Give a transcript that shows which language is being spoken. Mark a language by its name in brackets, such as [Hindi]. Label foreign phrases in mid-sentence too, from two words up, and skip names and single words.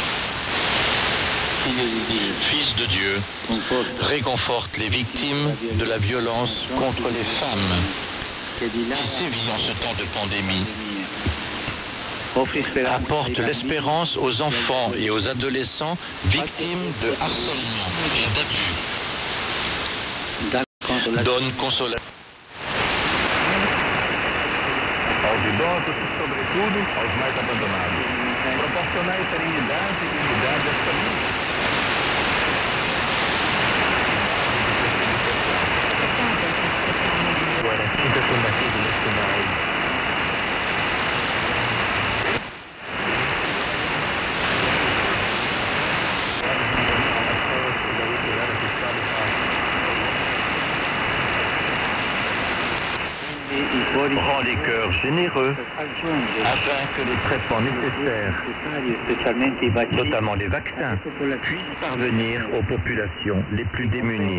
[French] Fils de Dieu, réconforte les victimes de la violence contre les femmes qui sévit en ce temps de pandémie. Apporte l'espérance aux enfants et aux adolescents victimes de harcèlement et d'abus. Donne consolation. [Portuguese] Aos idosos e, sobretudo, aos mais abandonados. Proporcionai serenidade e unidade às famílias. Agora, sinta combatido neste mal. [French] Rend les cœurs généreux afin que les traitements nécessaires, notamment les vaccins, puissent parvenir aux populations les plus démunies.